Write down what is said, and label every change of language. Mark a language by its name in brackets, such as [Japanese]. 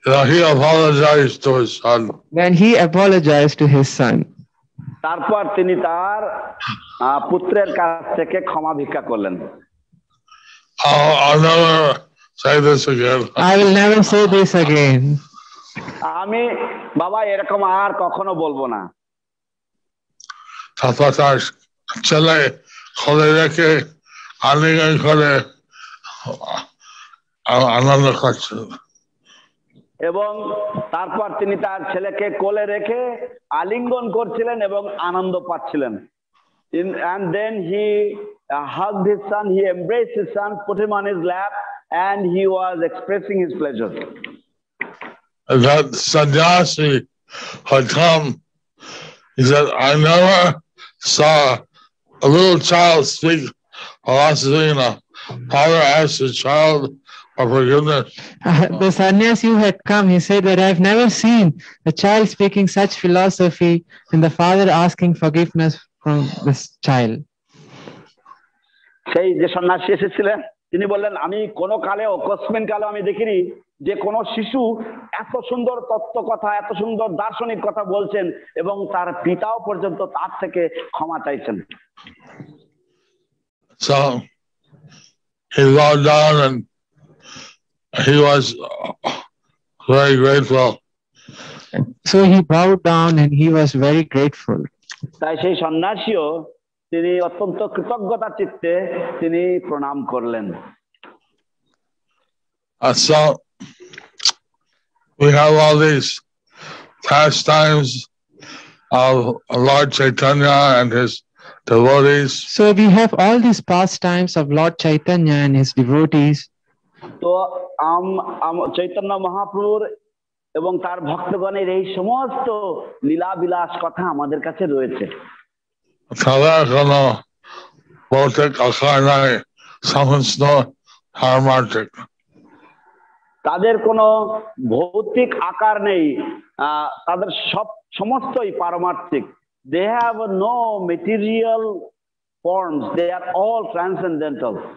[English] He apologized to his son. Then he apologized to his son. [Bangla] তারপর তিনি তার পুত্রের কাছ থেকে ক্ষমা ভিক্ষা করলেন। [English] I'll never say this again. I will never say this again. [Bangla] আমি বাবা এরকম আর কখনো বলবো না। তারপর তার ছেলে খোলে রেখে আলিঙ্গন করে আনন্দ করছেন। এবং তারপর তিনি তার ছেলেকে কোলে রেখে আলিঙ্গন করছিলেন এবং আনন্দ পাচ্ছিলেন। [English] And then he hugged his son, he embraced his son, put him on his lap, and he was expressing his pleasure. That sannyasi had come. He said, I never saw a little child speak philosophy. Father asked the child for forgiveness. The sannyasi who had come, he said that I have never seen a child speaking such philosophy and the father asking forgiveness from this child. [Bangla] সেই যে সন্ন্যাসী এসেছিলেন তিনি বললেন, আমি কোন কালেও কসমিন কালেও আমি দেখিনি যে কোন শিশু এত সুন্দর তত্ত্ব কথা, এত সুন্দর দার্শনিক কথা বলছেন এবং তার পিতাও পর্যন্ত তার থেকে ক্ষমা চাইছেন। [English] So he bowed down and he was very grateful. So he bowed down and he was very grateful. [Bangla] তাই সেই সন্ন্যাসীও তিনি অত্যন্ত কৃতজ্ঞতা চিত্তে তিনি প্রণাম করলেন। [English] So we have all these pastimes of Lord Chaitanya and his devotees. So we have all these pastimes of Lord Chaitanya and his devotees. [Bangla] তো চৈতন্য মহাপ্রভুর এবং তার ভক্তগণের এই সমস্ত লীলা বিলাস কথা আমাদের কাছে রয়েছে। তাদের কোনো ভৌতিক আকার নাই, সমস্ত পারমার্থিক। তাদের কোনো ভৌতিক আকার নেই, তাদের সমস্তই পারমার্থিক। [English] They have no material forms, they are all transcendental.